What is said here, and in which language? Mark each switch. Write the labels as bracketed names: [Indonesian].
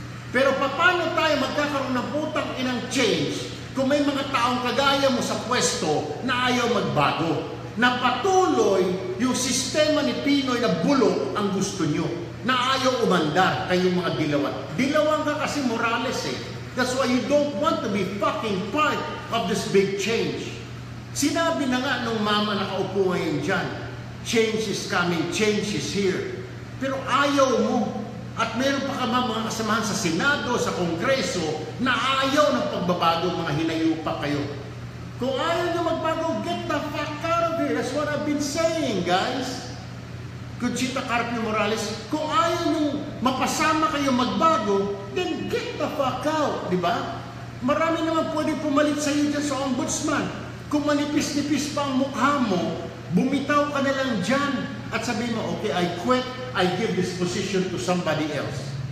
[Filipino] Pero paano tayo magkakaroon ng putang inang change kung may mga taong kagaya mo sa pwesto na ayaw magbago? Na patuloy yung sistema ni Pinoy na bulok ang gusto nyo. Na ayaw umandar kayong mga dilawan. Dilawan ka kasi [English] Morales That's why you don't want to be fucking part of this big change. [Filipino] Sinabi na nga nung mama nakaupo ngayon dyan, [English] change is coming, change is here. [Filipino] Pero ayaw mo. At meron pa ka mga kasamahan sa Senado, sa Kongreso, na ayaw ng pagbabago, mga hinayupa kayo. Kung ayaw nyo magbago, [English] get the fuck out of here. That's what I've been saying, guys. [Filipino] Conchita Carpio Morales, kung ayaw nyo mapasama kayo magbago, [English] then get the fuck out, [Filipino] di ba? Marami naman pwede pumalit sa iyo dyan sa ombudsman. Kung manipis-nipis pa ang mukha mo, bumitaw ka na lang dyan at sabihin mo, okay, [English] I quit, I give this position to somebody else.